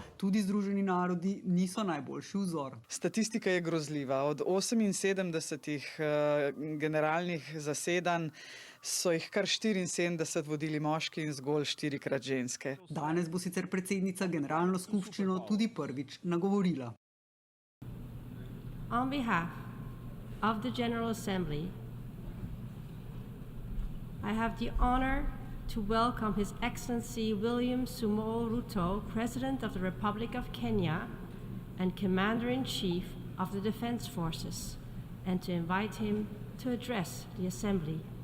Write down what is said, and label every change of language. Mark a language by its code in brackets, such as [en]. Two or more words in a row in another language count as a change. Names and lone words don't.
[sl] Tudi Združeni narodi niso najboljši vzor. Statistika je grozljiva. Od 78 generalnih zasedanj so jih kar 74 vodili moški in zgolj 4-krat ženske. Danes bo sicer predsednica generalno skupščino tudi prvič nagovorila. [en] On behalf of the General Assembly, I have the honor to welcome His Excellency William Samoei Ruto, President of the Republic of Kenya and Commander-in-Chief of the Defense Forces, and to invite him to address the Assembly.